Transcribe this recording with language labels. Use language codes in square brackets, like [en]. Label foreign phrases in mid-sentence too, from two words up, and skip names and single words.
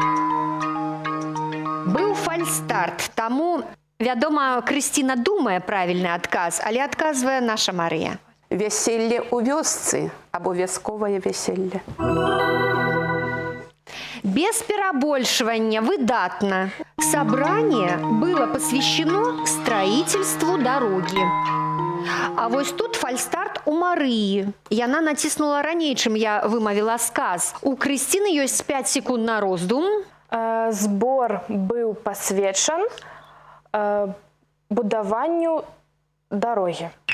[be] Быў фальстарт, таму, вядома, Крысціна думае правільны адказ, але адказвае наша Марыя. Вяселле ў вёсцы або вясковае вяселле. Без перебольшивания, выдатно. [ru] Собрание было посвящено строительству дороги. [be] А вось тут фальстарт у Марыі. Яна націснула раней, чым я вымавіла сказ. У Крысціны ёсць 5 секунд на роздум. Збор быў пасвечан будаванню дарогі.